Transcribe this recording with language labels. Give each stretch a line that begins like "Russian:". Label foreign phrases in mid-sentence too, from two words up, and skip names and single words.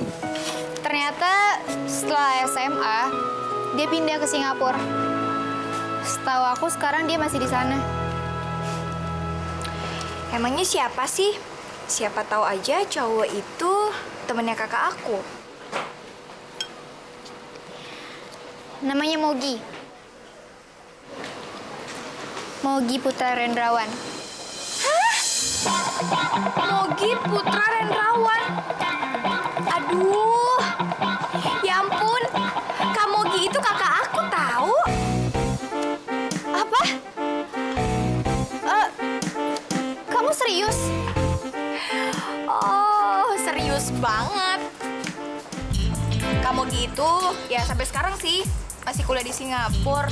Indonesian: Ternyata setelah SMA, dia pindah ke Singapura. Setahu aku sekarang dia masih di sana. Emangnya siapa sih? Siapa tahu aja cowok itu temennya kakak aku. Namanya Mogi. Mogi Putra Rendrawan. Mogi Putra Rendrawan. Aduh, ya ampun. Kak Mogi itu kakak aku tahu. Apa? Kamu serius? Oh, serius banget. Kak Mogi itu ya sampai sekarang sih masih kuliah di Singapura.